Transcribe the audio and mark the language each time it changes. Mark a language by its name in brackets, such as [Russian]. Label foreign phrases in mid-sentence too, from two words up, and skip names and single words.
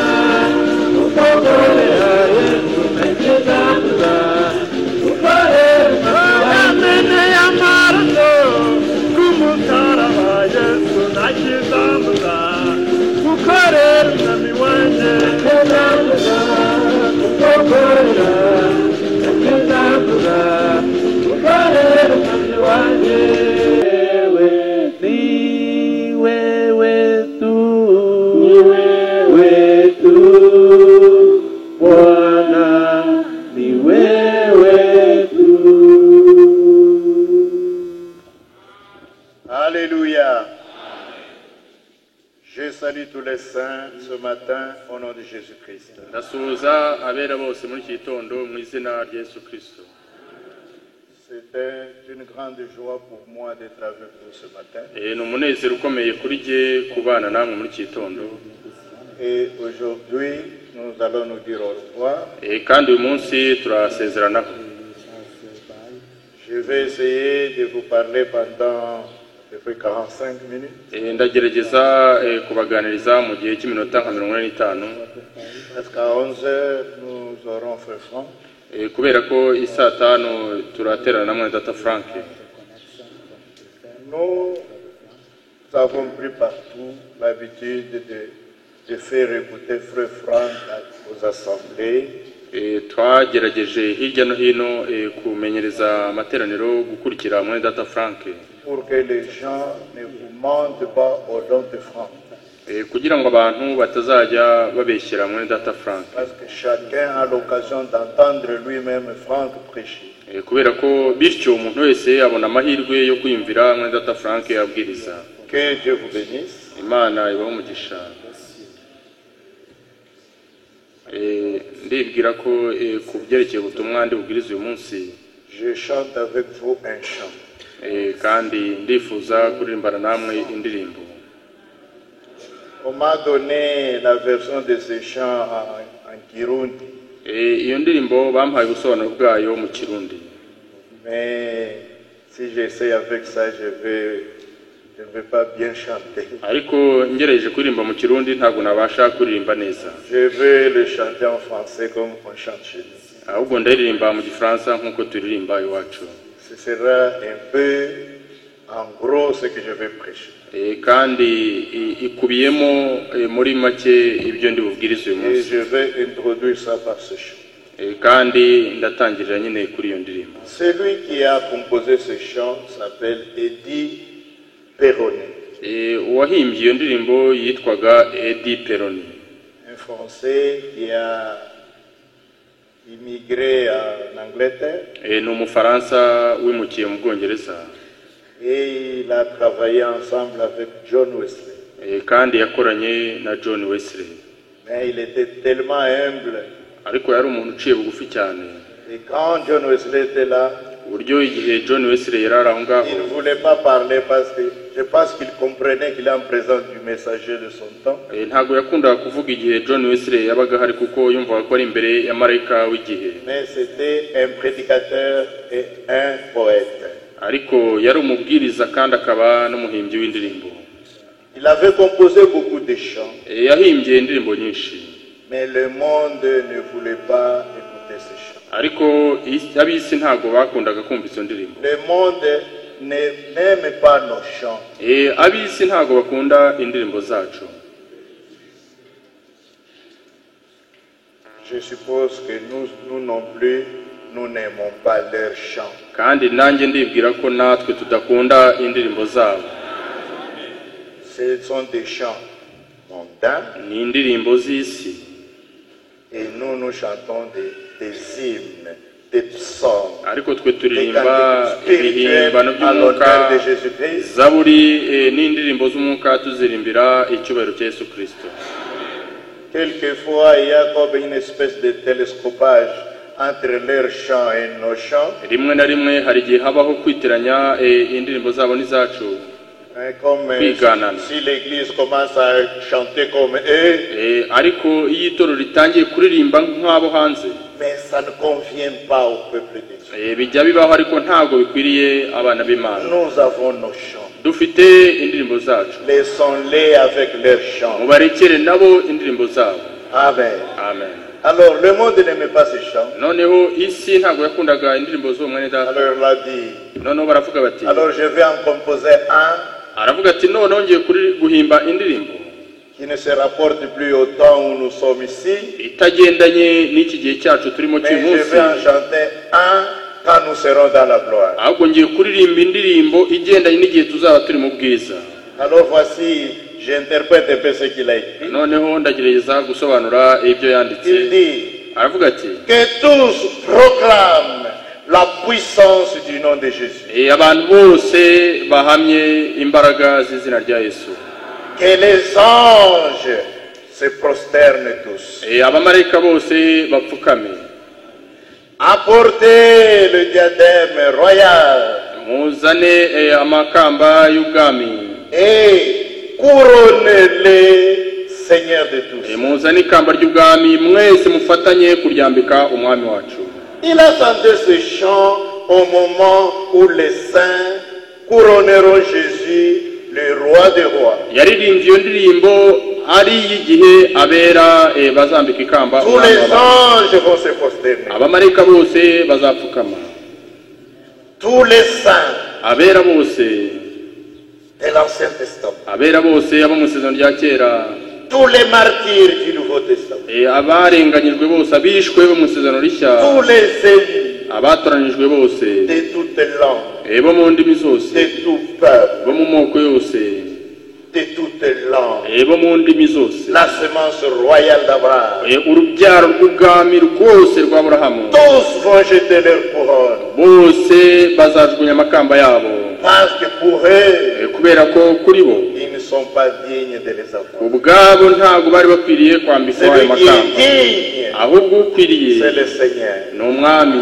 [Kinyarwanda] gukorera Yesu nakizamuza gukorera amene y'amaraso k'umusaraba Yesu nakizamuza gukorera umwami wanjye nakizamuza gukorera nakizamuza gukorera umwami wanjye [Swahili] ni wewe tu Bwana ni wewe tu. [French] Alléluia. Je salue tous les saints ce matin au nom de Jésus-Christ. [Kinyarwanda] ndasuhuza abera bose muri iki gitondo mu izina rya Yesu Kristo. [French] C'était une grande joie pour moi d'être avec vous ce matin. [Kinyarwanda] Ni umunezero ukomeye kuri jye kubana namwe muri iki gitondo. [French] Et aujourd'hui, nous allons nous dire au revoir. [Kinyarwanda] Kandi uyu munsi turasezeranaho. [French] Je vais essayer de vous parler pendant depuis 45 minutes. [Kinyarwanda] Ndagerageza kubaganiriza mu gihe cy'iminota nka 45. [French] Parce qu'à 11h, nous aurons Frère Franck. [Kinyarwanda] Kubera ko isaa 5 turaterana na mwene data Frank. [French] Nous avons pris partout l'habitude de faire écouter Frère Franck aux assemblées. [Kinyarwanda] Twagerageje hirya no hino kumenyereza amateraniro gukurikira mwene data Frank. [French] Pour que les gens ne vous mentent pas au nom de Franck. [Kinyarwanda] Kugira ngo abantu batazajya babeshyira mwene data Frank. [French] Parce que chacun a l'occasion d'entendre lui-même Franck prêcher. [Kinyarwanda] Kubera ko bityo umuntu wese abona amahirwe yo kwiyumvira mwene data Frank abwiriza. [French] Que Dieu vous bénisse. [Kinyarwanda] Imana ibahe umugisha. Ndibwira ko ku byerekeye ubutumwa ndi bubwiriza uyu munsi. [French] Je chante avec vous un chant. [Kinyarwanda] Kandi ndifuza kuririmbana namwe indirimbo. [French] On m'a donné la version de ce chant en Kirundi. [Kinyarwanda] Iyo ndirimbo bampaye ubusobanuro bwayo mu Kirundi. [French] Mais si j'essaie avec ça, je ne vais pas bien chanter. [Kinyarwanda] Ariko ngerageje kuririmba mu Kirundi ntabwo nabasha kuririmba neza. [French] Je vais le chanter en français comme on chante chez nous. [Kinyarwanda] Ahubwo ndaririmba mu Gifaransa nkuko turirimba iwacu. [French] Ce sera un peu en gros ce que je vais prêcher. [Kinyarwanda] Kandi ikubiyemo muri make ibyo ndi bubwiriza uyu munsi. [French] Et je vais introduire ça par ce chant. [Kinyarwanda] Kandi ndatangirira nyine kuri iyo ndirimbo. [French] Celui qui a composé ce chant s'appelle Eddie Perroni. [Kinyarwanda] Uwahimbye iyo ndirimbo yitwaga Eddie Perroni. [French] Un Français qui a immigré en Angleterre. [Kinyarwanda] Ni umufaransa wimukiye mu Bwongereza. [French] Et il a travaillé ensemble avec John Wesley. [Kinyarwanda] Kandi yakoranye na John Wesley. [French] Mais il était tellement humble. [Kinyarwanda] Ariko yari umuntu uciye bugufi cyane. [French] Et quand John Wesley était là, [Kinyarwanda] uburyo igihe John Wesley yari aho ngaho, [French] il ne voulait pas parler parce que je pense qu'il comprenait qu'il est en présence du messager de son temps. [Kinyarwanda] Ntabwo yakundaga kuvuga igihe John Wesley yabaga hari kuko yumvaga ko ari imbere ya marayika w'igihe. [French] Mais c'était un prédicateur et un poète. [Kinyarwanda] Ariko yari umubwiriza kandi akaba n'umuhimbyi w'indirimbo. [French] Il avait composé beaucoup de chants. [Kinyarwanda] Yahimbye indirimbo nyinshi. [French] Mais le monde ne voulait pas écouter ces chants. [Kinyarwanda] Ariko ab'isi ntabwo bakundaga kumva izo ndirimbo. [French] Le monde n'aime pas nos chants. [Kinyarwanda] Ab'isi ntabwo bakunda indirimbo zacu. [French] Je suppose que nous non plus, nous n'aimons pas leurs chants. [Kinyarwanda] Kandi nanjye ndibwira ko natwe tudakunda indirimbo zabo. [French] Ce sont des chants mondains [Kinyarwanda] ni indirimbo z'isi, [French] et nous chantons des hymnes, des psaumes, [Kinyarwanda] ariko twe [French] des [Kinyarwanda] turirimba [French] cantiques spirituels [Kinyarwanda] ibihimbano [French] à l'honneur [Kinyarwanda] by'umwuka, [French] de Jésus-Christ. [Kinyarwanda] zaburi n'indirimbo z'umwuka tuzirimbira icyubahiro cya Yesu Kristo. [French] Quelquefois, il y a comme une espèce de télescopage entre leurs chants et nos chants. [Kinyarwanda] Rimwe na rimwe hari igihe habaho kwitiranya indirimbo zabo n'izacu, [French] Comme si l'église commence à chanter comme eux. [Kinyarwanda] Ariko iyo itorero ritangiye kuririmba nk'abo hanze, [French] Mais ça ne convient pas au peuple de Dieu. [Kinyarwanda] bijya bibaho ariko ntabwo bikwiriye abana b'Imana. [French] Nous avons nos chants. [Kinyarwanda] Dufite indirimbo zacu, [French] Laissons-les avec leurs chants. [Kinyarwanda] mubarekere nabo indirimbo zabo. Amen. Amen. [French] Alors, le monde n'aimait pas ces chants. [Kinyarwanda] Noneho isi ntabwo yakundaga indirimbo z'uwo mwene data. [French] Alors, il a dit, [Kinyarwanda] Noneho baravuga bati, [French] alors je vais en composer un [Kinyarwanda] aravuga ati noneho ngiye guhimba indirimbo [French] qui ne se rapporte plus au temps où nous sommes ici, [Kinyarwanda] itagendanye n'iki gihe cyacu turimo [French] mais [Kinyarwanda] cy'uyu [French] je [Kinyarwanda] munsi, [French] vais en chanter un quand nous serons dans la gloire. [Kinyarwanda] ahubwo ngiye kuririmba indirimbo igendanye n'igihe tuzaba turi mu bwiza. [French] Alors voici, j'interprète un peu ce qu'il a écrit. [Kinyarwanda] Noneho ndagerageza gusobanura ibyo yanditse. [French] Il dit [Kinyarwanda] Aravuga ati, [French] que tous proclament la puissance du nom de Jésus. [Kinyarwanda] abantu bose bahamye imbaraga z'izina rya Yesu. [French] Que les anges se prosternent tous. [Kinyarwanda] Abamarayika bose bapfukame. [French] Apportez le diadème royal [Kinyarwanda] Muzane amakamba y'ubwami. [French] et couronnez-les Seigneur de tous. [Kinyarwanda] Muzane ikamba ry'ubwami, mwese mufatanye kuryambika umwami wacu. [French] Il a chanté ce chant au moment où les saints couronneront Jésus, le roi des rois. [Kinyarwanda] Yaririmbye iyo ndirimbo ari igihe abera bazambika ikamba [French] Tous [Kinyarwanda] umwami [French] les [Kinyarwanda] w'abami. [French] anges vont se prosterner. [Kinyarwanda] Abamarayika bose bazapfukama. [French] Tous les saints [Kinyarwanda] Abera bose, [French] de l'Ancien Testament. [Kinyarwanda] abera bose abo mu isezerano rya kera, [French] Tous les martyrs du Nouveau Testament. [Kinyarwanda] abarenganyijwe bose, abishwe bo mu isezerano rishya, [French] Tous les élus [Kinyarwanda] abatoranijwe bose, [French] de toutes langues, [Kinyarwanda] bo mu ndimi zose, [French] de tout peuple, [Kinyarwanda] bo mu moko yose, [French] de toutes langues. [Kinyarwanda] bo mu ndimi zose, [French] La semence royale d'Abraham. [Kinyarwanda] urubyaro rw'ubwami rwose rwa Aburahamu, [French] Tous vont jeter leur couronne. [Kinyarwanda] bose bazajugunya amakamba yabo, [French] Parce que pour eux, [Kinyarwanda] kubera ko kuri bo [French] ils ne sont pas dignes de les avoir. [Kinyarwanda] ubwabo ntabwo bari bakwiriye kwambikwa ayo [French] Celui qui [Kinyarwanda] makamba, [French] est digne, [Kinyarwanda] ahubwo ukwiriye [French] c'est le Seigneur. [Kinyarwanda] ni umwami,